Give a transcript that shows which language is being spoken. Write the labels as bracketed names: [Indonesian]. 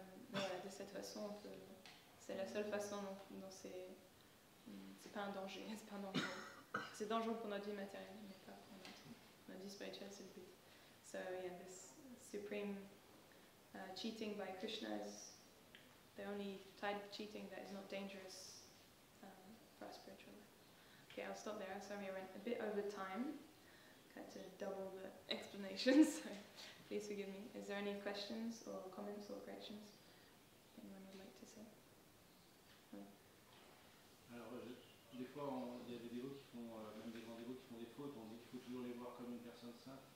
[French] Voilà, de cette façon, c'est la seule façon dont c'est pas un danger, c'est pas un danger. C'est dangereux pour notre vie matérielle, mais pas pour notre vie spirituelle, c'est le but. [English] So yeah, this supreme cheating by Krishna is the only type of cheating that is not dangerous for our spiritual life. Okay, I'll stop there. Sorry, I went a bit over time. Had to double the explanations, so please forgive me. Is there any questions or comments or corrections anyone would like to say? [French] Oui. Alors, des fois, il y a des dévots qui font, même des grands dévots qui font des fautes, on dit qu'il faut toujours les voir comme une personne sainte,